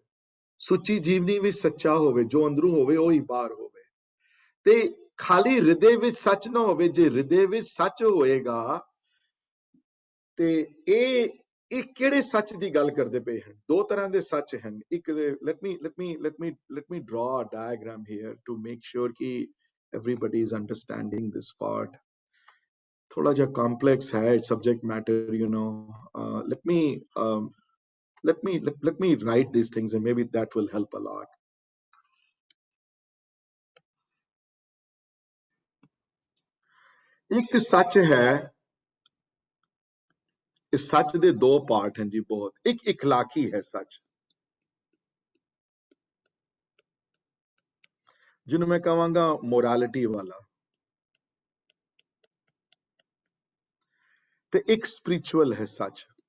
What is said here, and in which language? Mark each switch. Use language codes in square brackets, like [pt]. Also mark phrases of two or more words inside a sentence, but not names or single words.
[pa] ਸੁੱਚੀ ਜੀਵਨੀ ਵਿੱਚ ਸੱਚਾ ਹੋਵੇ, ਜੋ ਅੰਦਰੋਂ ਹੋਵੇ ਉਹ ਹੀ ਬਾਹਰ ਹੋਵੇ। ਤੇ ਖਾਲੀ ਹਿਰਦੇ ਵਿੱਚ ਸੱਚ ਨਾ ਹੋਵੇ। ਜੇ ਹਿਰਦੇ ਵਿੱਚ ਸੱਚ ਹੋਏਗਾ ਤੇ ਇਹ ਕਿਹੜੇ ਸੱਚ ਦੀ ਗੱਲ ਕਰਦੇ ਪਏ ਹਨ? ਦੋ ਤਰ੍ਹਾਂ ਦੇ ਸੱਚ ਹਨ। [en] ਇੱਕ let me draw a diagram here to make sure ਕਿ everybody is understanding this part. [pa] ਥੋੜਾ ਜਿਹਾ complex ਹੈ [en] subject matter, you know. Let me write these things and maybe that will help a lot. [pa] ਇੱਕ ਸੱਚ ਹੈ, ਇਸ ਸੱਚ ਦੇ ਦੋ ਪਾਰਟ ਹਨ ਜੀ ਬਹੁਤ। ਇੱਕ ਇਖਲਾਕੀ ਹੈ ਸੱਚ, ਜਿਹਨੂੰ ਮੈਂ ਕਹਾਂਗਾ ਮੋਰਾਲਿਟੀ ਵਾਲਾ, ਤੇ ਇੱਕ ਸਪਿਰਿਚੁਅਲ ਹੈ ਸੱਚ।